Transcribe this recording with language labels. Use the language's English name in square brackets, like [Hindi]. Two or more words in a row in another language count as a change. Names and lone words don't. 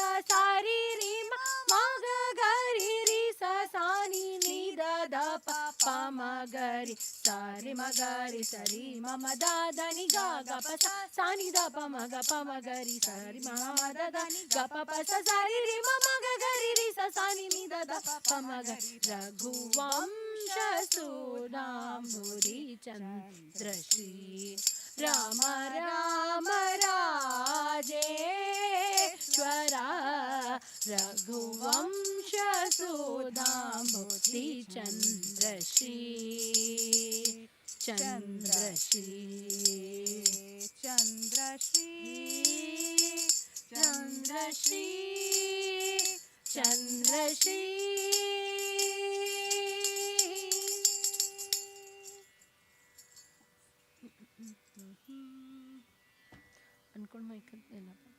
[Sanskrit] सा रि रि म म ग ग रि रि सा सा नि नि द द प प म ग रि सा रि म ग रि सा रि म म द द नि ग ग प सा सा नि द प म ग प म ग रि सा रि म म द द नि ग प प सा सा रि रि म म ग ग रि रि सा सा नि नि द द प म ग रघुवंश सुधाम्बुधि चन्द्र श्री राम राम राजेश्वरा रघुवंश सुधाम्बुधि चन्द्रश्री चन्द्रश्री चन्द्रश्री चन्द्रश्री चन्द्रश्री [Kannada] ಅನ್ಕೊಂಡು ಮೈಕಲ್ ಎಲ್ಲ